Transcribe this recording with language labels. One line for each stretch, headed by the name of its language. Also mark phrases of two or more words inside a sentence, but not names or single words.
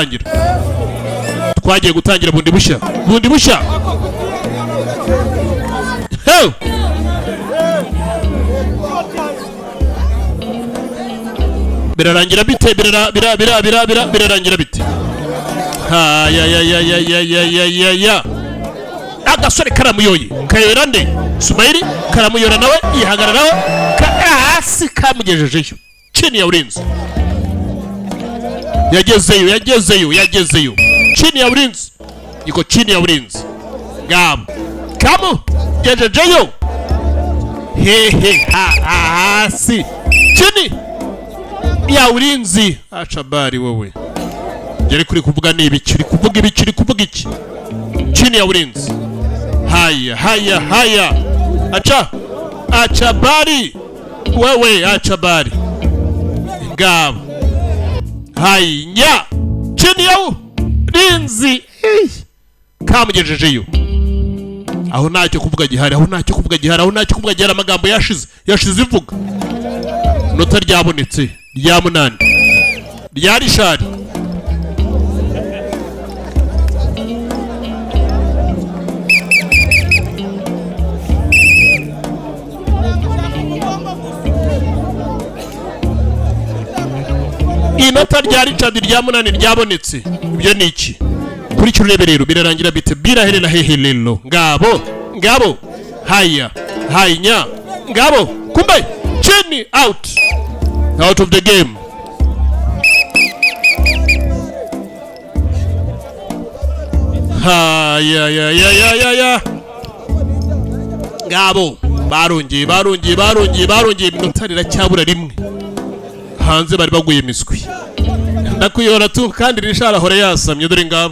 Kinyarwanda: gutangira bundi bushya birarangira bite birarangira bite agasore karamuyoye kayera nde Sumayiri karamuyora nawe yihagararaho hasi kamugejejeyo
Swahili: chini ya ulinzi
Kinyarwanda: yagezeyo
Swahili: chini ya ulinzi iko chini ya ulinzi
Kinyarwanda: ngabo kamugejejeyo hasi
Swahili: chini ya ulinzi achabari wewe
Kinyarwanda: yari kuri kuvuga ni ibiki uri kuvuga iki
Swahili: chini ya ulinzi haya achabari wewe achabari
Kinyarwanda: ngabo hanya
Swahili: chini ya ulinzi
Kinyarwanda: kamugejejeyo aho ntacyo kuvuga gihari amagambo yashize ivuga nota ryabonetse rya 8 rya rishari inota rya Richard rya 8 ryabonetse ibyo ni iki kuri cyo urebe rero birarangira bite biraherera hehelelo ngabo haya ngabo
Swahili: kumbe chini
English: out of the game
Kinyarwanda: ngabo barongeye iminota riracyabura rimwe hanze bari baguye miswi ndakuyora tu kandi Richard ahora yasamye dore ngabo